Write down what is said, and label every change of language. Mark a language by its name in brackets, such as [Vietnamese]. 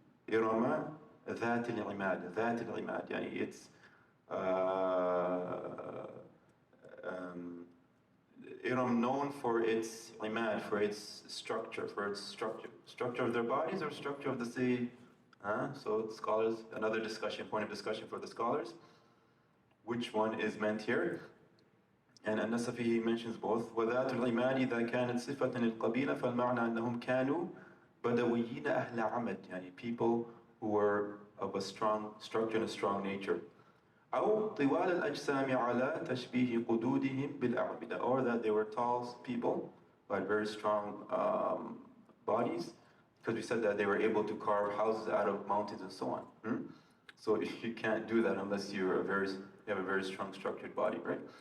[English] Irama [Arabic] ذات العماد, ذات العماد, يعني [English] it's Iram known for its imad, for its structure, structure of their bodies or structure of the city. So scholars, another point of discussion for the scholars. Which one is meant here? And An-Nasafi mentions both. [Arabic] وَذَاتُ الْعِمَادِ إِذَا كَانَتْ صِفَةً لِلْقَبِيلَ فَالْمَعْنَى أَنَّهُمْ كَانُوا بَدَوِيِّينَ أَهْلَ عَمَدٍ, يعني [English] people who were of a strong structure and a strong nature. [Arabic] أو طوال الأجسام على تشبيه قدودهم بالأعمدة, [English] or that they were tall people but very strong bodies, because we said that they were able to carve houses out of mountains and so on. So you can't do that unless you have a very strong structured body, right?